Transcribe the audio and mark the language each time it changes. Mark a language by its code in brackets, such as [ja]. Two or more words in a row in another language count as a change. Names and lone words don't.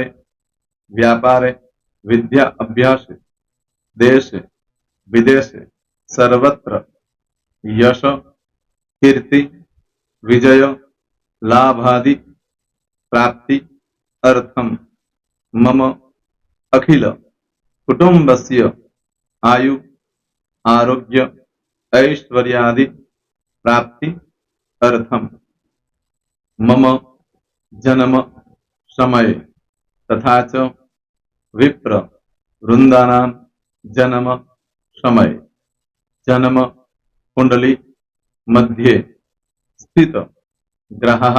[sa] व्यापारे, विद्या अभ्यासे, देशे विदेशे, सर्वत्र, यश, कीर्ति, विजय, लाभादि, प्राप्ति, अर्थम, मम, अखिल कुटुंबस्य, आयु, आरोग्य, ऐश्वर्यादि, प्राप्ति, अर्थम, मम, जन्म, समय, तथा च विप्र वृंदानां जन्म समय, जन्म कुंडली मध्ये स्थित ग्रहः,